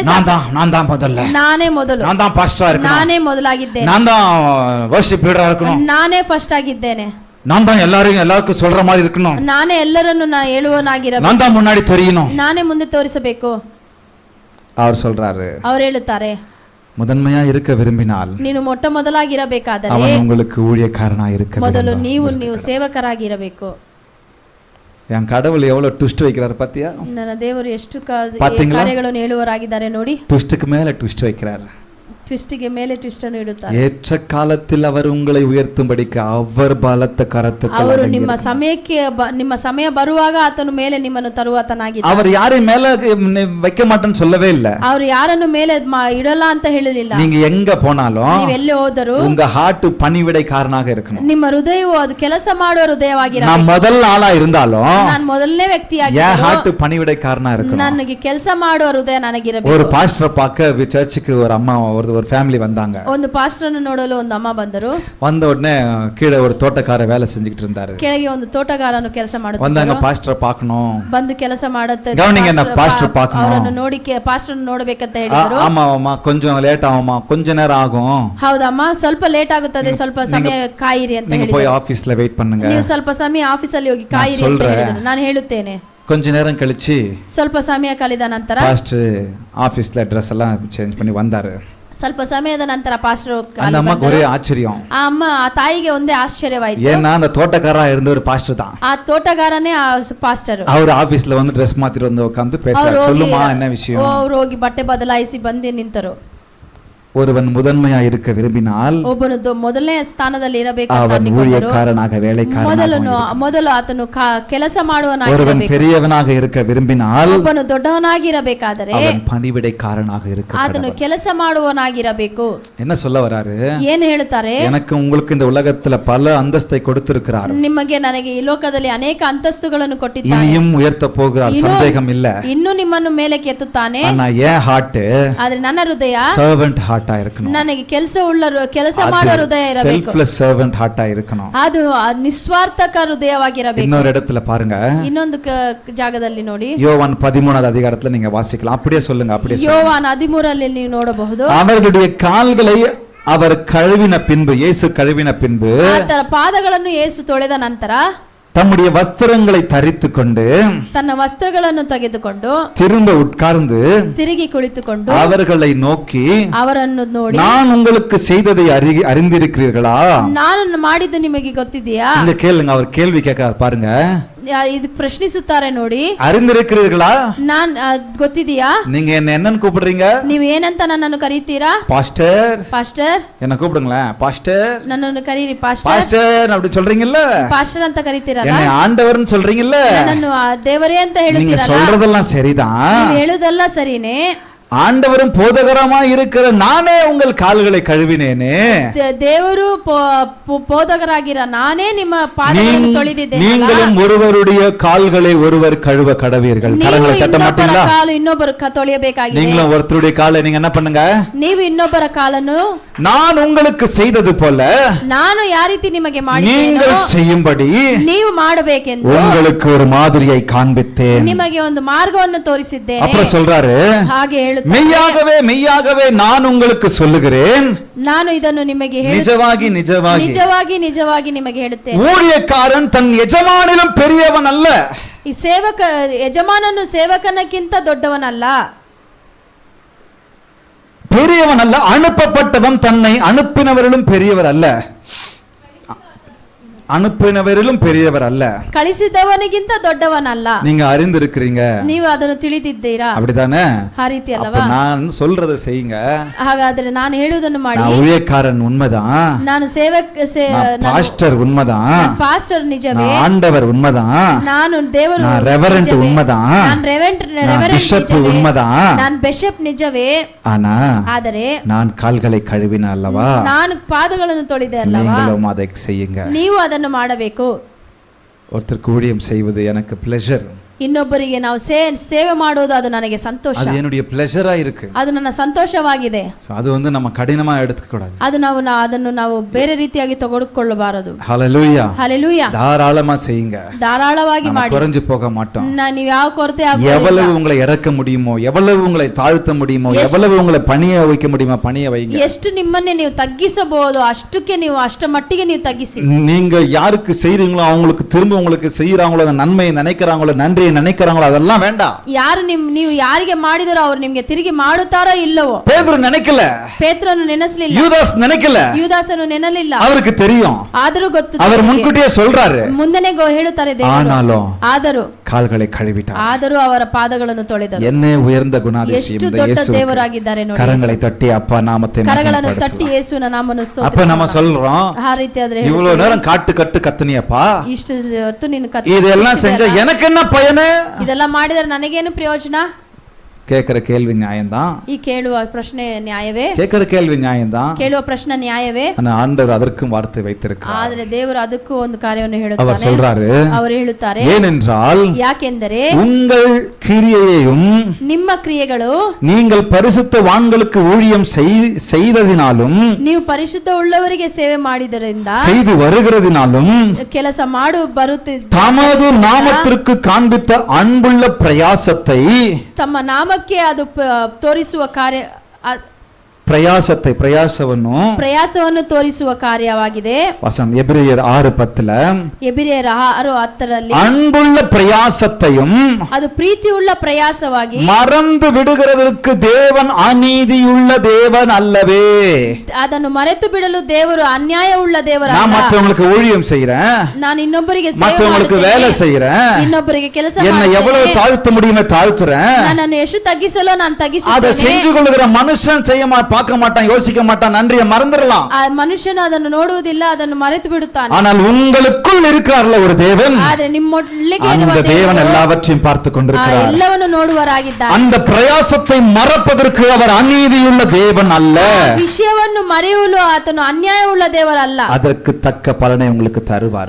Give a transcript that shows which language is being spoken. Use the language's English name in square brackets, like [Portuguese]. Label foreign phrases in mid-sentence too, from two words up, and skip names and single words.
[Tamil] நான் தான் முதல்ல, [Kannada] ನಾನೇ ಮೊದಲು, [Tamil] நான் தான் பாஸ்டரா இருக்கணும், [Kannada] ನಾನೇ ಮೊದಲಾಗಿದ್ದೇನೆ, [Tamil] நான் தான் [English] worship leader [Tamil] இருக்கணும், [Kannada] ನಾನೇ ಫಸ್ಟ್ ಆಗಿದ್ದೇನೆ, [Tamil] நான் தான் எல்லாருக்கும் சொல்ற மாதிரி இருக்கணும், [Kannada] ನಾನೇ ಎಲ್ಲರನ್ನು ಹೇಳುವನಾಗಿರಬೇಕು, [Tamil] நான் தான் முன்னாடி தெரியணும், [Kannada] ನಾನೇ ಮುಂದೆ ತೋರಿಸಬೇಕು. [Tamil] அவர் சொல்றாரு, [Kannada] ಅವರು ಹೇಳುತ್ತಾರೆ, [Tamil] முதன்மையா இருக்க விரும்பினால் [Kannada] ನೀನು ಮೊಟ್ಟ ಮೊದಲಾಗಿರಬೇಕಾದರೆ [Tamil] அவன் உங்களுக்கு ஊழியக்காரனா இருக்க [Kannada] ಮೊದಲು [Tamil] வேண்டும். [Kannada] ನೀವು ಸೇವಕರಾಗಿರಬೇಕು. [Tamil] என் கடவுள் எவ்வளவு ட்விஸ்ட் வைக்கிறாரு பாத்தியா? [Kannada] ನನ್ನ ದೇವರು ಎಷ್ಟು ಪಾತಿಂಗ್ಲಾ? ಕಾರ್ಯಗಳನ್ನು ಹೇಳುವರಾಗಿದ್ದಾರೆ ನೋಡಿ. [Tamil] ட்விஸ்டுக்கு மேல ட்விஸ்ட் வைக்கிறாரு. [Kannada] ಟ್ವಿಸ್ಟಿಗೆ ಮೇಲೆ ಟ್ವಿಸ್ಟ್ ಅನ್ನು ಇಡುತ್ತಾರೆ. [Tamil] ஏற்ற காலத்தில் அவர் உங்களை உயர்த்தும்படிக்கு அவர் பலத்த கரத்துக்கு [Kannada] ಅವರು ನಿಮ್ಮ ಸಮಯ ಬರುವಾಗ ಆತನು ಮೇಲೆ ನಿಮ್ಮನ್ನು ತರುವಾತನಾಗಿದ್ದಾನೆ. [Tamil] அவர் யாரை மேல வைக்க மாட்டேன்னு சொல்லவே இல்ல. [Kannada] ಅವರು ಯಾರನ್ನು ಮೇಲೆ ಇಡಲ್ಲ ಅಂತ ಹೇಳಲಿಲ್ಲ. [Tamil] நீங்க எங்க போனாலும் [Kannada] ನೀವು ಎಲ್ಲಿ ಹೋದರೂ [Tamil] உங்க ஹார்ட் பணிவிடைக்காரனாக இருக்கணும். [Kannada] ನಿಮ್ಮ ಹೃದಯವು ಅದು ಕೆಲಸ ಮಾಡುವ ಹೃದಯವಾಗಿರಬೇಕು. [Tamil] நான் முதல் ஆளா இருந்தாலும் [Kannada] ನಾನು ಮೊದಲನೇ ವ್ಯಕ್ತಿಯಾಗಿ [Tamil] என் ஹார்ட் பணிவிடைக்காரனா இருக்கணும். [Kannada] ನನಗೆ ಕೆಲಸ ಮಾಡುವ ಹೃದಯ ನನಗಿರಬೇಕು. [Tamil] ஒரு பாஸ்டரை பார்க்க சர்ச்சுக்கு ஒரு அம்மா ஒரு ஃபேமிலி வந்தாங்க. [Kannada] ಒಂದು ಪಾಸ್ಟರನ್ನು ನೋಡಲು ಒಂದು ಅಮ್ಮ ಬಂದರು. [Tamil] வந்த உடனே கீழே ஒரு தோட்டக்கார வேலை செஞ்சுக்கிட்டு இருந்தாரு. [Kannada] ಕೆಳಗೆ ಒಂದು ತೋಟಗಾರನು ಕೆಲಸ ಮಾಡುತ್ತಿದ್ದ. [Tamil] வந்தாங்க, பாஸ்டரை பார்க்கணும். [Kannada] ಬಂದು ಕೆಲಸ ಮಾಡುತ್ತೆ. [Tamil] கவனிங்க, என்ன பாஸ்டர் பார்க்கணும். [Kannada] ಅವರನ್ನು ನೋಡಿ ಪಾಸ್ಟರನ್ನು ನೋಡಬೇಕಂತ ಹೇಳಿದರು. [Tamil] ஆமாமா, கொஞ்சம் லேட் ஆகுமா, கொஞ்ச நேரம் ஆகும். [Kannada] ಹೌದಮ್ಮ, ಸ್ವಲ್ಪ ಲೇಟ್ ಆಗುತ್ತದೆ, ಸ್ವಲ್ಪ ಸಮಯ ಕಾಯಿರಿ ಅಂತ ಹೇಳಿದರು. [Tamil] நீங்க போய் ஆபீஸ்ல வெயிட் பண்ணுங்க. [Kannada] ನೀವು ಸ್ವಲ್ಪ ಸಮಯ ಆಫೀಸಲ್ಲಿ ಹೋಗಿ ಕಾಯಿರಿ ಅಂತ ಹೇಳಿದರು. ನಾನು ಹೇಳುತ್ತೇನೆ. [Tamil] கொஞ்ச நேரம் கழிச்சு [Kannada] ಸ್ವಲ್ಪ ಸಮಯ ಕಳೆದ ನಂತರ [Tamil] பாஸ்டர் ஆபீஸ்ல ட்ரெஸ் எல்லாம் சேஞ்ச் பண்ணி வந்தாரு. [Kannada] ಸ್ವಲ್ಪ ಸಮಯದ ನಂತರ ಪಾಸ್ಟರ್ [Tamil] அந்த அம்மாக்கு ஒரே ஆச்சரியம். [Kannada] ಆ ತಾಯಿಗೆ ಒಂದೇ ಆಶ್ಚರ್ಯವಾಯಿತು. [Tamil] ஏன்னா அந்த தோட்டக்காரா இருந்த ஒரு பாஸ்டர் தான். [Kannada] ಆ ತೋಟಗಾರನೇ ಆ ಪಾಸ್ಟರ್. [Tamil] அவர் ஆபீஸ்ல வந்து ட்ரெஸ் மாத்திட்டு வந்து உட்கார்ந்து பேசுறாரு. சொல்லுமா, என்ன விஷயம்? [Kannada] ಅವರು ಹೋಗಿ ಬಟ್ಟೆ ಬದಲಾಯಿಸಿ ಬಂದು ನಿಂತರು. [Tamil] ஒருவன் முதன்மையா இருக்க விரும்பினால் [Kannada] ಒಬ್ಬನು ಮೊದಲನೇ ಸ್ಥಾನದಲ್ಲಿ ಇರಬೇಕು ಅಂತ [Tamil] அவன் [Kannada] ಅಂದುಕೊಂಡರು. [Tamil] ஊழியக்காரனாக வேலைக்காரனாக [Kannada] ಮೊದಲು ಆತನು ಕೆಲಸ [Tamil] ஒருவன் [Kannada] ಮಾಡುವನಾಗಿರಬೇಕು. [Tamil] பெரியவனாக இருக்க விரும்பினால் [Kannada] ಒಬ್ಬನು ದೊಡ್ಡವನಾಗಿರಬೇಕಾದರೆ [Tamil] அவன் பணிவிடைக்காரனாக இருக்க [Kannada] ಆತನು [Tamil] கடவன். [Kannada] ಕೆಲಸ ಮಾಡುವನಾಗಿರಬೇಕು. [Tamil] என்ன சொல்ல வராரு? [Kannada] ಏನು ಹೇಳುತ್ತಾರೆ? [Tamil] எனக்கு உங்களுக்கு இந்த உலகத்துல பல அந்தஸ்தை கொடுத்திருக்கிறார். [Kannada] ನಿಮಗೆ ನನಗೆ ಈ ಲೋಕದಲ್ಲಿ ಅನೇಕ ಅಂತಸ್ತುಗಳನ್ನು ಕೊಟ್ಟಿದ್ದಾನೆ. [Tamil] இனியும் உயர்த்த போகிறார், சந்தேகம் இல்ல. [Kannada] ಇನ್ನು ನಿಮ್ಮನ್ನು ಮೇಲಕ್ಕೆ ಎತ್ತುತ್ತಾನೆ. [Tamil] ஆனா ஏன் ஹார்ட் [Kannada] ಆದ್ರೆ ನನ್ನ ಹೃದಯ [English] servant heart [Tamil] இருக்கணும். [Kannada] ನನಗೆ ಕೆಲಸ ಮಾಡುವ ಹೃದಯ ಇರಬೇಕು. [English] selfless servant heart [Tamil] இருக்கணும். [Kannada] ಅದು ನಿಸ್ವಾರ್ಥಕ ಹೃದಯವಾಗಿರಬೇಕು. [Tamil] இன்னொரு இடத்துல பாருங்க, [Kannada] ಇನ್ನೊಂದು ಜಾಗದಲ್ಲಿ ನೋಡಿ, [Tamil] யோவான் 13வது அதிகாரத்துல நீங்க வாசிக்கலாம். அப்படியே சொல்லுங்க, அப்படியே சொல்லுங்க. [Kannada] ಯೋವಾನ್ 13ರಲ್ಲಿ ನೀವು ನೋಡಬಹುದು. [Tamil] அவர்களுடைய கால்களை அவர் கழுவின பின்பு, இயேசு கழுவின பின்பு, [Kannada] ಆತನ ಪಾದಗಳನ್ನು ಯೇಸು ತೊಳೆದ ನಂತರ [Tamil] தம்முடைய வஸ்திரங்களை தரித்து கொண்டு [Kannada] ತನ್ನ ವಸ್ತ್ರಗಳನ್ನು ತೆಗೆದುಕೊಂಡು [Tamil] திரும்ப உட்கார்ந்து [Kannada] ತಿರುಗಿ ಕುಳಿತುಕೊಂಡು [Tamil] அவர்களை நோக்கி, [Kannada] ಅವರನ್ನು ನೋಡಿ, [Tamil] நான் உங்களுக்கு செய்ததை அறிந்திருக்கிறீர்களா? [Kannada] ನಾನು ಮಾಡಿದ್ದು ನಿಮಗೆ ಗೊತ್ತಿದೆಯಾ? [Tamil] இங்க கேளுங்க, அவர் கேள்வி கேட்கிறார் பாருங்க. [Kannada] ಇದು ಪ್ರಶ್ನಿಸುತ್ತಾರೆ ನೋಡಿ. [Tamil] அறிந்திருக்கிறீர்களா? [Kannada] ನಾನ್ ಗೊತ್ತಿದೆಯಾ? [Tamil] நீங்க என்னன்னு கூப்பிடுறீங்க? [Kannada] ನೀವು ಏನಂತ ನನ್ನನ್ನು ಕರೀತೀರಾ? [Tamil] பாஸ்டர். [Kannada] ಪಾಸ್ಟರ್. [Tamil] என்ன கூப்பிடுங்களேன், பாஸ்டர். [Kannada] ನನ್ನನ್ನು ಕರೀರಿ ಪಾಸ್ಟರ್. [Tamil] பாஸ்டர் அப்படி சொல்றீங்கல்ல? [Kannada] ಪಾಸ್ಟರ್ ಅಂತ ಕರೀತೀರಲ್ಲ? [Tamil] என்ன ஆண்டவர்னு சொல்றீங்கல்ல? [Kannada] ನನ್ನನ್ನು ದೇವರೇ ಅಂತ [Tamil] நீங்க [Kannada] ಹೇಳ್ತೀರಲ್ಲ? [Tamil] சொல்றதெல்லாம் சரிதான். [Kannada] ನೀವು ಹೇಳುದಲ್ಲ ಸರಿನೇ. [Tamil] ஆண்டவரும் போதகரமா இருக்கிற நானே உங்கள் கால்களை கழுவினேனே. [Kannada] ದೇವರು போதகராಗಿರ ನಾನೇ ನಿಮ್ಮ ಪಾದಗಳನ್ನು ತೊಳೆದಿದ್ದೇನೆ. [Tamil] நீங்களும் ஒருவருடைய கால்களை ஒருவர் கழுவ கடவீர்கள். கரங்களை தட்ட மாட்டீங்களா? [Kannada] ಕಾಲು ಇನ್ನೊಬ್ಬರು ತೊಳೆಯಬೇಕಾಗಿದೆ. [Tamil] நீங்களும் ஒருத்தருடைய காலை நீங்க என்ன பண்ணுங்க? [Kannada] ನೀವು ಇನ್ನೊಬ್ಬರ ಕಾಲನ್ನು [Tamil] நான் உங்களுக்கு செய்தது போல [Kannada] ನಾನು ಯಾವ ರೀತಿ ನಿಮಗೆ [Tamil] நீங்கள் செய்யும்படி [Kannada] ನೀವು ಮಾಡಬೇಕೆಂದು [Tamil] உங்களுக்கு ஒரு மாதிரியை காண்பித்தேன். [Kannada] ನಿಮಗೆ ಒಂದು ಮಾರ್ಗವನ್ನು ತೋರಿಸಿದ್ದೇನೆ. [Tamil] அப்புறம் சொல்றாரு, [Kannada] ಹಾಗೆ [Tamil] மெய்யாகவே மெய்யாகவே நான் உங்களுக்கு சொல்லுகிறேன், [Kannada] ನಾನು ಇದನ್ನು ನಿಮಗೆ [Tamil] நிஜமாகி நிஜமாகி [Kannada] ನಿಜವಾಗಿ ನಿಜವಾಗಿ ನಿಮಗೆ ಹೇಳುತ್ತೇನೆ, [Tamil] ஊழியக்காரன் தன் எஜமானிலும் பெரியவன் அல்ல. [Kannada] ಈ ಯಜಮಾನನು ಸೇವಕನಕ್ಕಿಂತ ದೊಡ್ಡವನಲ್ಲ. [Tamil] பெரியவன் அல்ல, அனுப்பப்பட்டவன் தன்னை அனுப்பினவரிலும் பெரியவர் அல்ல. அனுப்பினவரிலும் பெரியவர் அல்ல. [Kannada] ಕಳಿಸಿದವನಿಗಿಂತ ದೊಡ್ಡವನಲ್ಲ. [Tamil] நீங்க அறிந்திருக்கிறீங்க, [Kannada] ನೀವು ಅದನ್ನು ತಿಳಿದಿದ್ದೀರಾ? [Tamil] அப்படிதானே? [Kannada] ಆ ರೀತಿ ಅಲ್ಲವಾ? [Tamil] நான் சொல்றதை செய்யுங்க. [Kannada] ಹಾಗಾದ್ರೆ ನಾನು ಹೇಳುವುದನ್ನು ಮಾಡಿ. [Tamil] நான் ஊழியக்காரன் உண்மைதான், [Kannada] ನಾನು [Tamil] பாஸ்டர் உண்மைதான், [Kannada] ಪಾಸ್ಟರ್ ನಿಜವೇ, [Tamil] ஆண்டவர் உண்மைதான், [Kannada] ನಾನು ದೇವರು, [Tamil] நான் ரெவரண்ட் உண்மைதான், [Kannada] ನಾನು ರೆವರೆಂಟ್ [Tamil] பிஷப் உண்மைதான், [Kannada] ನಾನು ಬಿಷಪ್ ನಿಜವೇ. [Tamil] ஆனா [Kannada] ಆದರೆ [Tamil] நான் கால்களை கழுவின அல்லவா? [Kannada] ನಾನು ಪಾದಗಳನ್ನು ತೊಳೆದೆ ಅಲ್ಲವಾ? [Tamil] நீங்களும் அதை செய்யுங்க. [Kannada] ನೀವು ಅದನ್ನು ಮಾಡಬೇಕು. [Tamil] ஒருத்தருக்கு ஊழியம் செய்வது எனக்கு பிளஷர். [Kannada] ಇನ್ನೊಬ್ಬರಿಗೆ ನಾವು ಸೇವೆ ಮಾಡೋದು ಅದು ನನಗೆ ಸಂತೋಷ, [Tamil] அது என்னுடைய பிளஷரா இருக்கு. [Kannada] ಅದು ನನ್ನ ಸಂತೋಷವಾಗಿದೆ. [Tamil] அது வந்து நம்ம கடினமா எடுத்துக்க கூடாது. [Kannada] ಅದು ಅದನ್ನು ನಾವು ಬೇರೆ ರೀತಿಯಾಗಿ ತೆಗೆದುಕೊಳ್ಳಬಾರದು. [Tamil] ஹalleluya. [Kannada] ಹಲ್ಲೆಲೂಯಾ. [Tamil] தாராளமா செய்யுங்க. [Kannada] ಧಾರಾಳವಾಗಿ ಮಾಡಿ. [Tamil] குறைஞ்சு போக மாட்டோம். [Kannada] ನೀವು ಯಾವ ಕೊರತೆ ಆಗೋದಿಲ್ಲ. [Tamil] எவ்வளவு உங்களை இறக்க முடியுமோ, எவ்வளவு உங்களை தாழ்த்த முடியுமோ, எவ்வளவு உங்களை பணிய வைக்க முடியுமோ பணிய வைங்க. [Kannada] ಎಷ್ಟು ನಿಮ್ಮನ್ನೇ ನೀವು ತಗ್ಗಿಸಬಹುದು ಅಷ್ಟಕ್ಕೆ ನೀವು ಅಷ್ಟ ಮಟ್ಟಿಗೆ ನೀವು ತಗ್ಗಿಸಿ. [Tamil] நீங்க யாருக்கு செய்றீங்களோ அவங்களுக்கு திரும்ப உங்களுக்கு செய்யறாங்களோ, நன்மையை நினைக்கிறாங்களோ, நன்றியை நினைக்கிறாங்களோ, அதெல்லாம் வேண்டாம். [Kannada] ಯಾರು ನೀವು ಯಾರಿಗೆ ಮಾಡಿದರೋ ಅವರು ನಿಮಗೆ ತಿರುಗಿ ಮಾಡುತ್ತಾರೋ ಇಲ್ಲವೋ. [Tamil] பேதுரு நினைக்கல, [Kannada] ಪೇತ್ರನು ನೆನೆಸಲಿಲ್ಲ, [Tamil] யூதாஸ் நினைக்கல, [Kannada] ಯೂದಾಸನು ನೆನಲಿಲ್ಲ. [Tamil] அவருக்கு தெரியும், [Kannada] ಆದರೂ ಗೊತ್ತು, [Tamil] அவர் ಮುನ್ಕೂಟಿಯೇ சொல்றாரு. [Kannada] ಮುಂದೆನೇ ಹೇಳುತ್ತಾರೆ [Tamil] ஆனாலும் [Kannada] ಆದರೂ [Tamil] கால்களை கழுவிட்டார். [Kannada] ಆದರೂ ಅವರ ಪಾದಗಳನ್ನು ತೊಳೆದರು. [Tamil] என்ன உயர்ந்த குணாதிசயம் இந்த இயேசு. [Kannada] ದೇವರಾಗಿದ್ದಾರೆ ನೋಡಿ. [Tamil] கரங்களை தட்டி அப்பா நாமத்தை [Kannada] ಕರಗಳನ್ನು ತಟ್ಟಿ ಯೇಸುವಿನ ನಾಮವನ್ನು ಸ್ತೋತ್ರಿಸೋಣ. [Tamil] அப்ப நம்ம சொல்றோம், [Kannada] ಆ ರೀತಿ ಆದ್ರೆ [Tamil] இவ்வளவு நேரம் காட்டு கட்டு கத்துனியப்பா, [Kannada] ಇಷ್ಟು ಹೊತ್ತು ನೀನು [Tamil] இதெல்லாம் செஞ்ச எனக்கு என்ன பயனு? [Kannada] ಇದೆಲ್ಲ ಮಾಡಿದರೆ ನನಗೇನು ಪ್ರಯೋಜನ? [Tamil] கேக்குற கேள்வி நியாயம்தான். [Kannada] ಈ ಕೇಳುವ ಪ್ರಶ್ನೆ ನ್ಯಾಯವೇ? [Tamil] கேக்குற கேள்வி நியாயம்தான். [Kannada] ಕೇಳುವ ಪ್ರಶ್ನೆ ನ್ಯಾಯವೇ? [Tamil] ஆனா ஆண்டவர் அதற்கும் வார்த்தை வைத்திருக்கிறார். [Kannada] ಆದರೆ ದೇವರು ಅದಕ್ಕೂ ಒಂದು ಕಾರ್ಯವನ್ನು [Tamil] அவர் [Kannada] ಹೇಳುತ್ತಾನೆ. [Tamil] சொல்றாரு, [Kannada] ಅವರು ಹೇಳುತ್ತಾರೆ, [Tamil] ஏனென்றால் [Kannada] ಯಾಕೆಂದರೆ [Tamil] உங்கள் கிரியையையும் [Kannada] ನಿಮ್ಮ ಕ್ರಿಯೆಗಳು [Tamil] நீங்கள் பரிசுத்தவான்களுக்கு ஊழியம் செய்ததினாலும் [Kannada] ನೀವು ಪರಿಶುದ್ಧ ಉಳ್ಳವರಿಗೆ ಸೇವೆ ಮಾಡಿದರಿಂದ [Tamil] செய்து வருகிறதினாலும் [Kannada] ಕೆಲಸ ಬರುತ್ತಿದ್ದ [Tamil] தமது நாமத்திற்கு காண்பித்த அன்புள்ள பிரயாசத்தை, [Kannada] ತಮ್ಮ ನಾಮಕ್ಕೆ ಅದು ತೋರಿಸುವ ಕಾರ್ಯ, ಪ್ರಯಾಸವನ್ನು ತೋರಿಸುವ ಕಾರ್ಯವಾಗಿದೆ. [Tamil] வசனம் எபிரேயர் 6:10 [Kannada] ಎಬ್ರಿಯರ 6:10 [Tamil] அன்புள்ள பிரயாசத்தையும் [Kannada] ಅದು ಪ್ರೀತಿಯುಳ್ಳ ಪ್ರಯಾಸವಾಗಿ [Tamil] மறந்து விடுகிறதற்கு தேவன் அநீதியுள்ள தேவன் அல்லவே. [Kannada] ಅದನ್ನು ಮರೆತು ಬಿಡಲು ದೇವರು ಅನ್ಯಾಯವುಳ್ಳ ದೇವರಲ್ಲ. [Tamil] நான் மற்றவங்களுக்கு ஊழியம் செய்றேன், [Kannada] ನಾನು ಇನ್ನೊಬ್ಬರಿಗೆ [Tamil] மற்றவங்களுக்கு வேலை செய்றேன், [Kannada] ಇನ್ನೊಬ್ಬರಿಗೆ ಕೆಲಸ [Tamil] என்னை எவ்வளவு தாழ்த்த முடியுமே தாழ்த்துறேன். [Kannada] ನನ್ನನ್ನು ಎಷ್ಟು ತಗ್ಗಿಸಲೋ ನಾನು [Tamil] அதை [Kannada] ತಗ್ಗಿಸುತ್ತೇನೆ. [Tamil] செஞ்சு கொள்ளுகிற மனுஷன் பார்க்க மாட்டான், யோசிக்க மாட்டான், நன்றியை மறந்துடலாம். [Kannada] ಆ ಮನುಷ್ಯನು ಅದನ್ನು ನೋಡುವುದಿಲ್ಲ, ಅದನ್ನು ಮರೆತು ಬಿಡುತ್ತಾನೆ. [Tamil] ஆனால் உங்களுக்குள் இருக்கிறார்ல ஒரு தேவன், [Kannada] ಆದರೆ ನಿಮ್ಮೊಳಗೆ [Tamil] அந்த தேவன் எல்லாவற்றையும் பார்த்து கொண்டிருக்கிறார். [Kannada] ಎಲ್ಲವನ್ನು ನೋಡುವರಾಗಿದ್ದಾನೆ. [Tamil] அந்த பிரயாசத்தை மறப்பதற்கு அவர் அநீதியுள்ள தேவன் அல்ல. [Kannada] ವಿಷಯವನ್ನು ಮರೆಯಲು ಆತನು ಅನ್ಯಾಯವುಳ್ಳ ದೇವರಲ್ಲ. [Tamil] அதற்கு தக்க பலனை உங்களுக்கு தருவார்.